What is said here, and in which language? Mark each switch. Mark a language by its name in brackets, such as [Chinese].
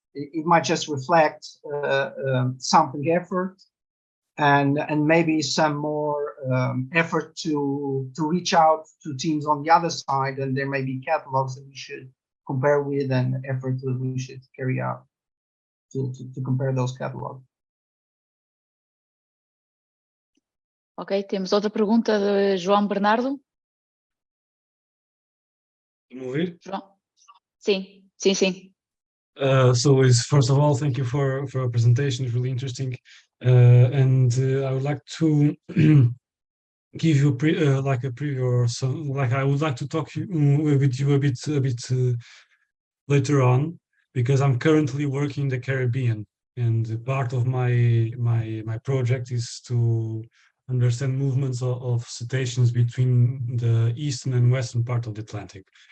[English] It might just reflect something effort and maybe some more effort to reach out to teams on the other side, and there may be catalogs that we should compare with and effort that we should carry out to compare those catalogs. [Portuguese] Ok, temos outra pergunta de João Bernardo. João? Sim. [English] So first of all, thank you for a presentation. It's really interesting, and I would like to give you like a preview, or some, like I would like to talk with you a bit later on, because I'm currently working in the Caribbean, and part of my project is to understand movements of cetaceans between the eastern and western part of the Atlantic.